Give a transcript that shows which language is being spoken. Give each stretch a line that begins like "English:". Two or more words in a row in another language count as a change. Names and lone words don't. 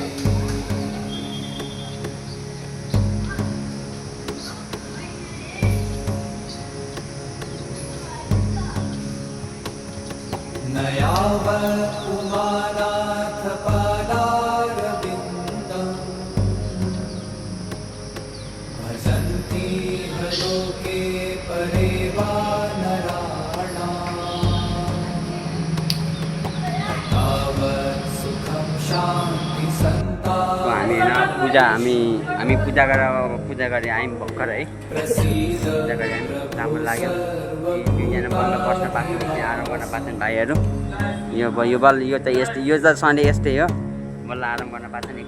Sanskrit: नयावत् उमानाथ पादारविन्दम् भजन्ति लोके परे वा नराणाम् तावत् सुखं शान्ति
Nepali: हामी हामी पूजा गरेर आयौँ भर्खर है। पूजा गरेर आयौँ, राम्रो लाग्यो। दुईजना बल्ल बस्न पाएको थिएँ, आराम गर्न पाएको भाइहरू। यो बल यो त यस्तै, यो त सन्डे यस्तै हो, बल्ल आराम गर्न पाएको छैन।